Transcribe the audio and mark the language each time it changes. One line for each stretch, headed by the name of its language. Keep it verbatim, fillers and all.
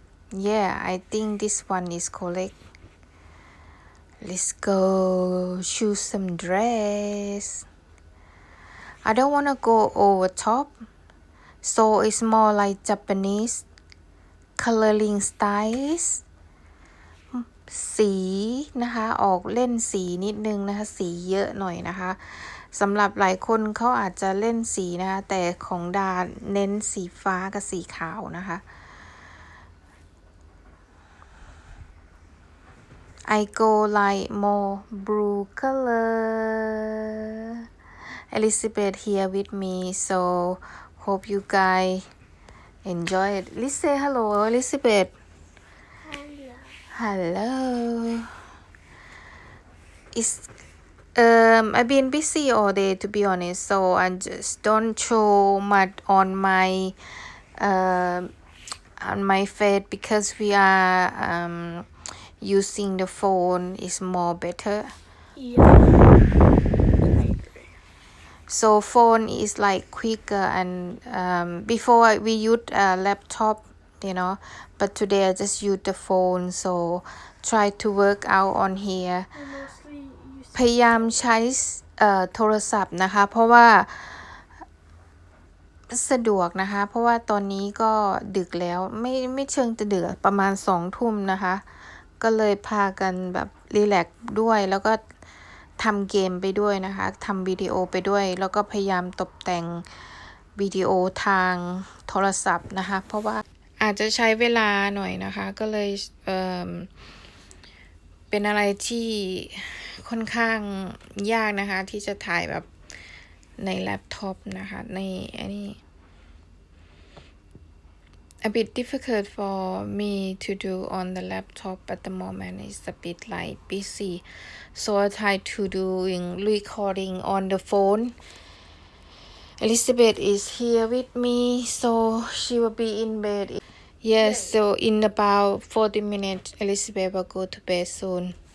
English: Yeah, I think this one is correct. Let's go choose some dress. I don't want to go over top, so it's more like Japanese coloring styles.
Thai: สีนะคะออกเล่นสีนิดนึงนะคะ สีเยอะหน่อยนะคะสำหรับหลายคนเขาอาจจะเล่นสีนะคะแต่ของดาเน้นสีฟ้ากับสีขาวนะคะ
English: I go like more blue color. Elizabeth here with me, so hope you guys enjoy it. Let's say hello, Elizabeth. Hello. It's um I've been busy all day to be honest, so I just don't show much on my um on my face because we are um using the phone is more better. Yeah, I agree. So phone is like quicker and um, before I- we use a laptop, you know, but today I just use the phone. So try to work out on here. I mostly พ use
Thai: ยายามใช้เอ่อโทรศัพท์นะคะ เพราะว่าสะดวกนะคะ เพราะว่าตอนนี้ก็ดึกแล้วไม่ไม่เชิงจะดึกอะประมาณสองทุ่มนะคะ ก็เลยพากันแบบรีแลกซ์ด้วยแล้วก็ทำเกมไปด้วยนะคะทำวิดีโอไปด้วย แล้วก็พยายามตกแต่ง วิดีโอทางโทรศัพท์นะคะ เพราะว่าอาจจะใช้เวลาหน่อยนะคะ ก็เลยเอ่อ เป็นอะไรที่ค่อนข้างยากนะคะ ที่จะถ่ายแบบในแล็ปท็อปนะคะในอันนี้
English: a bit difficult for me to do on the laptop at the moment. It's a bit like busy, so I try to doing recording on the phone. Elizabeth is here with me, so she will be in bed. Yes, so in about forty minutes, Elizabeth will go to bed soon.